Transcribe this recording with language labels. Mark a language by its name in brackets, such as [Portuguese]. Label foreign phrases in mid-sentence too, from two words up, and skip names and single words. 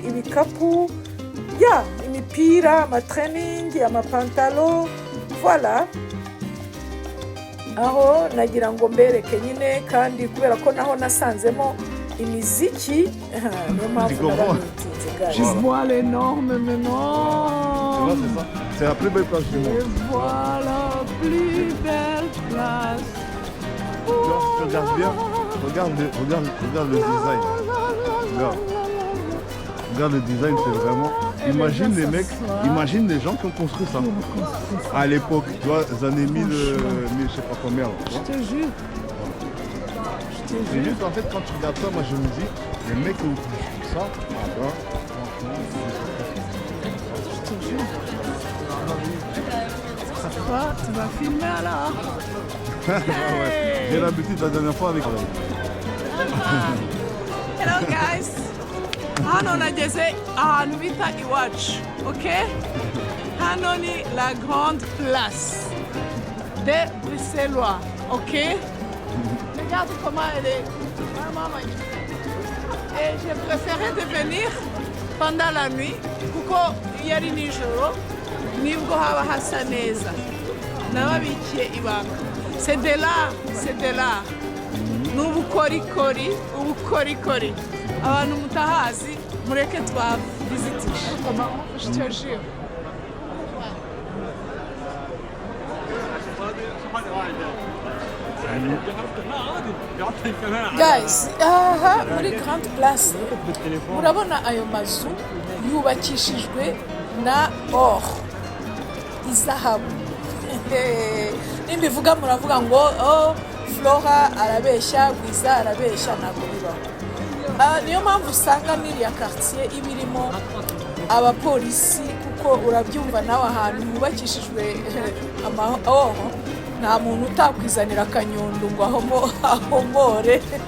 [Kinyarwanda] Ibikapu, imipira, amatrening, amapantalo, voilà. Aho nagira ngo mbereke nyine, kandi kubera ko naho nasanzemo imiziki, niyo mpamvu narabitinze guys. [French] Je vois l'énorme maintenant. C'est la plus belle place du monde. Je vois la plus belle place. Tu regardes bien, regarde le design. Regarde le design, c'est vraiment... Imagine les mecs, imagine les gens qui ont construit ça à l'époque, tu vois, les années 1000, je sais pas combien. Je te jure. C'est juste en fait quand tu regardes ça, moi je me dis, les mecs qui ont construit ça, franchement, Je te jure. Quoi, tu vas filmer alors? ouais. J'ai l'habitude la dernière fois avec... [English] Hello guys. [Kinyarwanda] Hano nageze ahantu bita iwacu, okay? Hano ni [French] la grande place des Bruxellois, [Kinyarwanda] okay? [French] Regarde comment elle est vraiment magnifique. Et j'ai préféré de venir pendant la nuit [Kinyarwanda] kuko yari nijoro nibwo haba hasa neza. Nababikiye ibanga. [French] C'est de là. [Kinyarwanda] N'ubukorikori. Abantu mutahazi mureke twavizitisha. [French] Je te jure. [Kinyarwanda] Guys, aha muri Grande Place murabona ayo mazu yubakishijwe na or, izahabu. Nimbivuga muravuga ngo Flora arabeshya, Bwiza arabeshya, ntabwo bibaho. Niyo mpamvu usanga n'iriya quartier iba irimo abapolisi kuko urabyumva nawe ahantu hubakishijwe amahoro nta muntu utakwizanira akanyundo ngo ahomore.